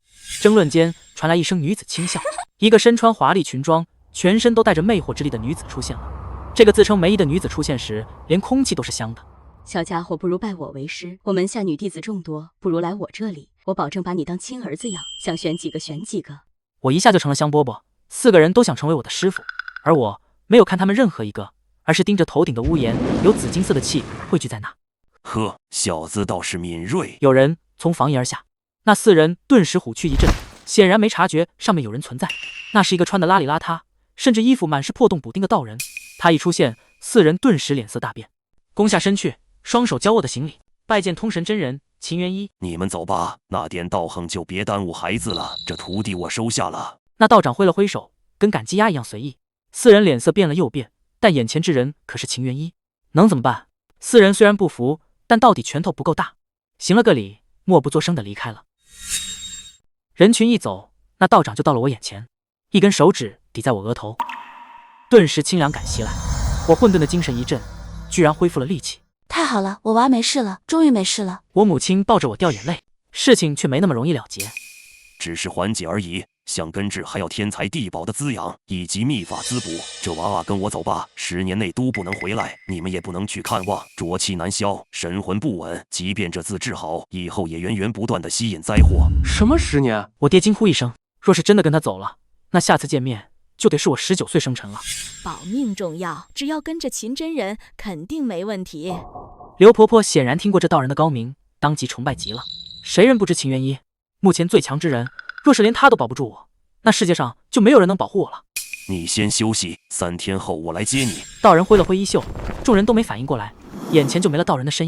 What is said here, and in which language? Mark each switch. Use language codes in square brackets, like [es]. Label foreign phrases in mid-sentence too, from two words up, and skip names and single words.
[zh] 爭論間傳來一聲女子輕笑，一個身穿華麗裙裝，全身都帶着魅惑之力的女子出現了。這個自稱梅姨的女子出現時，連空氣都是香的。小家伙，不如拜我為師。我門下女弟子眾多，不如來我這裡， 我保證把你當親兒子養，想選幾個選幾個。我一下就成了香饽饽，4個人都想成為我的師傅，而我沒有看他們任何一個，而是盯着頭頂的屋檐，有紫金色的气匯聚在那。呵，小子倒是敏锐。有人從房檐而下，那4人頓時虎躯一震，顯然沒察覺上面有人存在。那是一個穿得邋裡邋遢，甚至衣服滿是破洞補丁的道人。他一出現，4人頓時臉色大變，躬下身去，雙手交握的行禮，拜見通神真人秦元一。你们走吧，那點道行就別耽誤孩子了，這徒弟我收下了。那道長揮了揮手，跟趕雞鴨一樣隨意。4人臉色變了又變，但眼前之人可是秦元一，能怎麼辦？4人雖然不服，但到底拳頭不夠大，行了個禮，默不作聲地離開了。人群一走，那道長就到了我眼前，一根手指抵在我額頭，頓時清涼感襲來，我混沌的精神一振，居然恢復了力氣。太好了，我娃沒事了，終於沒事了。我母親抱着我掉眼淚，事情卻沒那麼容易了結，只是緩解而已。想根治還要天材地寶的滋養，以及秘法滋補。這娃娃跟我走吧，10年內都不能回來，你們也不能去看望。濁氣難消，神魂不穩，即便這次治好，以後也源源不斷地吸引災禍。什麼10年？我爹驚呼一聲，若是真的跟他走了，那下次見面就得是我19歲生辰了。保命重要，只要跟着秦真人，肯定沒問題。劉婆婆顯然聽過這道人的高明，當即崇拜極了。誰人不知秦元一，目前最強之人，若是連他都保不住我，那世界上就沒有人能保護我了。你先休息，3天後我來接你。道人揮了揮衣袖，眾人都沒反應過來，眼前就沒了道人的身影。